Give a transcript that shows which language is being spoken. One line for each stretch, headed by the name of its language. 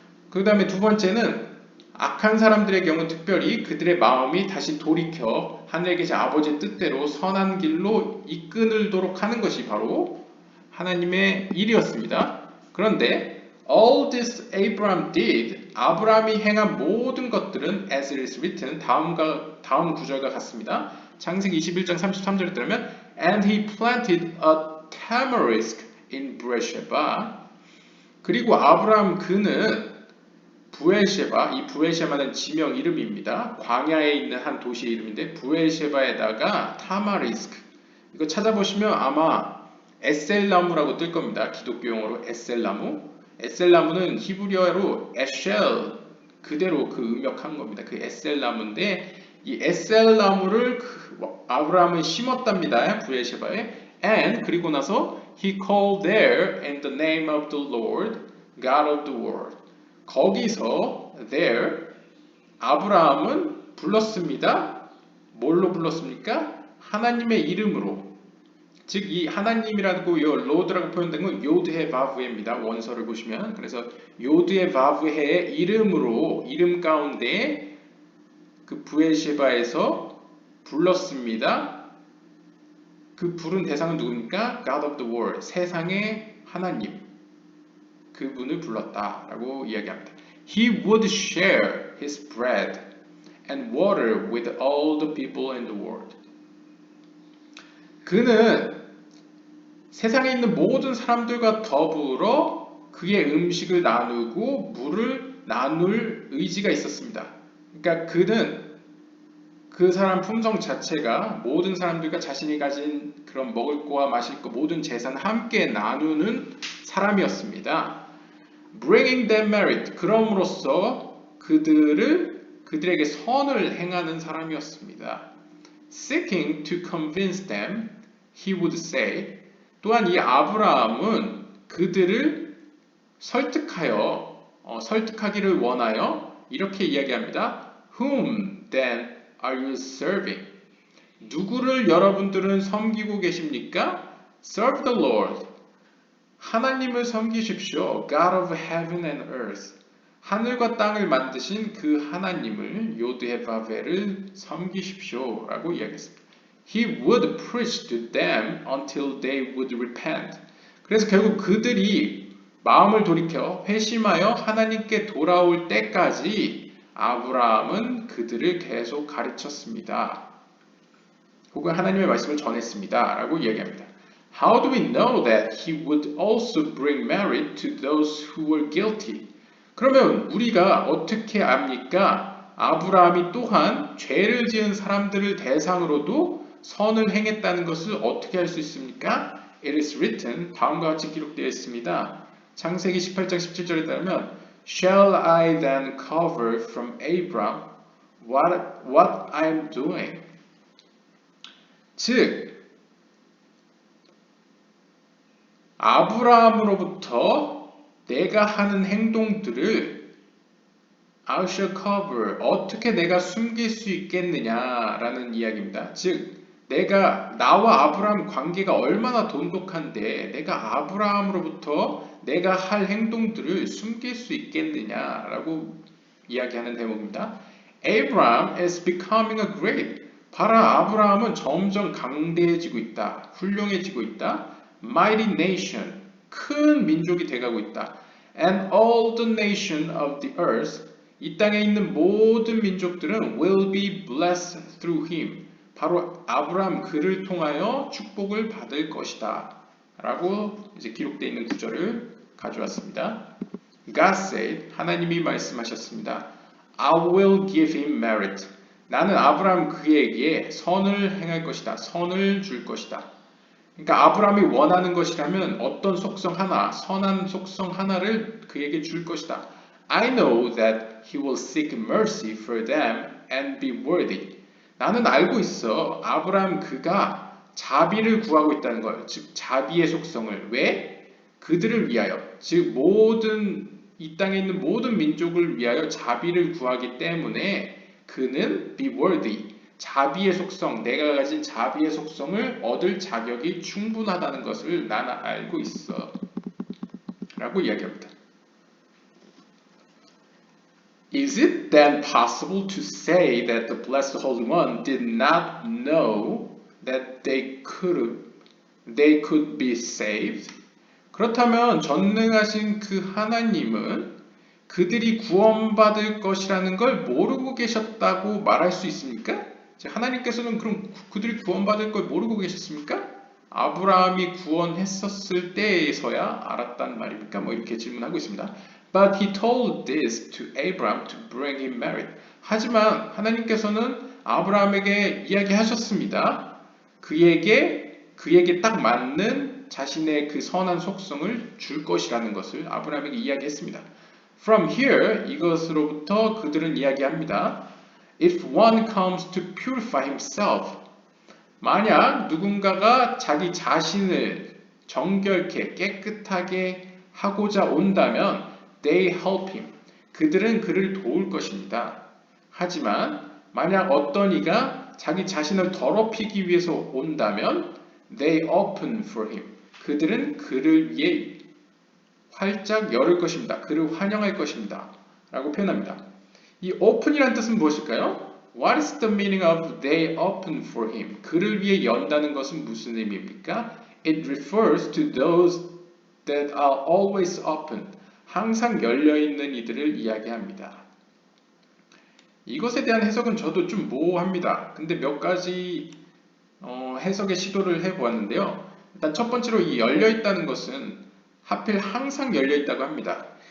Korean: 그 다음에 두 번째는 악한 사람들의 경우 특별히 그들의 마음이 다시 돌이켜 하늘에 계신 아버지의 뜻대로 선한 길로 이끌도록 하는 것이 바로 하나님의 일이었습니다. 그런데
English: all this Abraham did,
Korean: 아브라함이 행한 모든 것들은
English: as it is written,
Korean: 다음 구절과 같습니다. 창세기 21장 33절에 따르면
English: and he planted a tamarisk in Beersheba.
Korean: 그리고 아브라함 그는 부엘셰바, 이 부엘셰바는 지명 이름입니다. 광야에 있는 한 도시의 이름인데 부엘셰바에다가 타마리스크, 이거 찾아보시면 아마 에셀나무라고 뜰 겁니다. 기독교 용어로 에셀나무. 에셀나무는 히브리어로 에쉘, 그대로 그 음역한 겁니다. 그 에셀나무인데 이 에셀나무를 아브라함은 심었답니다. 부엘셰바에.
English: And
Korean: 그리고 나서
English: he called there in the name of the Lord, God of the world.
Korean: 거기서 there 아브라함은 불렀습니다. 뭘로 불렀습니까? 하나님의 이름으로. 즉 이 하나님이라고 요 로드라고 표현된 건 요드헤 바브헤입니다. 원서를 보시면. 그래서 요드헤 바브헤의 이름으로 이름 가운데 그 부엘셰바에서 불렀습니다. 그 부른 대상은 누굽니까?
English: God of the world,
Korean: 세상의 하나님, 그분을 불렀다라고 이야기합니다.
English: He would share his bread and water with all the people in the world.
Korean: 그는 세상에 있는 모든 사람들과 더불어 그의 음식을 나누고 물을 나눌 의지가 있었습니다. 그러니까 그는 그 사람 품성 자체가 모든 사람들과 자신이 가진 그런 먹을 거와 마실 거 모든 재산을 함께 나누는 사람이었습니다.
English: Bringing them merit,
Korean: 그럼으로써 그들에게 선을 행하는 사람이었습니다.
English: Seeking to convince them, he would say.
Korean: 또한 이 아브라함은 그들을 설득하기를 원하여 이렇게 이야기합니다.
English: Whom then are you serving?
Korean: 누구를 여러분들은 섬기고 계십니까?
English: Serve the Lord.
Korean: 하나님을 섬기십시오.
English: God of heaven and earth.
Korean: 하늘과 땅을 만드신 그 하나님을 요드헤바벨을 섬기십시오 라고 이야기했습니다.
English: He would preach to them until they would repent.
Korean: 그래서 결국 그들이 마음을 돌이켜 회심하여 하나님께 돌아올 때까지 아브라함은 그들을 계속 가르쳤습니다. 혹은 하나님의 말씀을 전했습니다 라고 이야기합니다.
English: How do we know that he would also bring merit to those who were guilty?
Korean: 그러면 우리가 어떻게 압니까? 아브라함이 또한 죄를 지은 사람들을 대상으로도 선을 행했다는 것을 어떻게 할 수 있습니까?
English: It is written,
Korean: 다음과 같이 기록되어 있습니다. 창세기 18장 17절에 따르면
English: Shall I then cover from Abram what I'm doing.
Korean: 즉, 아브라함으로부터 내가 하는 행동들을
English: I shall cover.
Korean: 어떻게 내가 숨길 수 있겠느냐라는 이야기입니다. 즉, 나와 아브라함 관계가 얼마나 돈독한데 내가 아브라함으로부터 내가 할 행동들을 숨길 수 있겠느냐라고 이야기하는 대목입니다.
English: Abraham is becoming a great.
Korean: 봐라, 아브라함은 점점 강대해지고 있다. 훌륭해지고 있다.
English: Mighty nation.
Korean: 큰 민족이 돼가고 있다.
English: And all the nation of the earth.
Korean: 이 땅에 있는 모든 민족들은
English: will be blessed through him.
Korean: 바로 아브라함 그를 통하여 축복을 받을 것이다. 라고 이제 기록되어 있는 구절을 가져왔습니다.
English: God said,
Korean: 하나님이 말씀하셨습니다.
English: I will give him merit.
Korean: 나는 아브라함 그에게 선을 행할 것이다. 선을 줄 것이다. 그러니까 아브라함이 원하는 것이라면 어떤 속성 하나, 선한 속성 하나를 그에게 줄 것이다.
English: I know that he will seek mercy for them and be worthy.
Korean: 나는 알고 있어. 아브라함 그가 자비를 구하고 있다는 걸. 즉 자비의 속성을. 왜? 그들을 위하여. 즉 이 땅에 있는 모든 민족을 위하여 자비를 구하기 때문에 그는
English: be worthy.
Korean: 자비의 속성, 내가 가진 자비의 속성을 얻을 자격이 충분하다는 것을 나는 알고 있어. 라고 이야기합니다.
English: Is it then possible to say that the Blessed Holy One did not know that they could be saved?
Korean: 그렇다면 전능하신 그 하나님은 그들이 구원받을 것이라는 걸 모르고 계셨다고 말할 수 있습니까? 하나님께서는 그럼 그들이 구원받을 걸 모르고 계셨습니까? 아브라함이 구원했었을 때에서야 알았단 말입니까? 뭐 이렇게 질문하고 있습니다.
English: But he told this to Abraham to bring him merit.
Korean: 하지만 하나님께서는 아브라함에게 이야기하셨습니다. 그에게 딱 맞는 자신의 그 선한 속성을 줄 것이라는 것을 아브라함에게 이야기했습니다.
English: From here,
Korean: 이것으로부터 그들은 이야기합니다.
English: If one comes to purify himself,
Korean: 만약 누군가가 자기 자신을 정결케 깨끗하게 하고자 온다면
English: they help him.
Korean: 그들은 그를 도울 것입니다. 하지만 만약 어떤 이가 자기 자신을 더럽히기 위해서 온다면
English: they open for him.
Korean: 그들은 그를 위해 활짝 열을 것입니다. 그를 환영할 것입니다. 라고 표현합니다. 이 open이란 뜻은 무엇일까요?
English: What is the meaning of they open for him?
Korean: 그를 위해 연다는 것은 무슨 의미입니까?
English: It refers to those that are always open.
Korean: 항상 열려있는 이들을 이야기합니다. 이것에 대한 해석은 저도 좀 모호합니다. 근데 몇 가지 해석의 시도를 해보았는데요. 일단 첫 번째로 이 열려있다는 것은 하필 항상 열려있다고 합니다.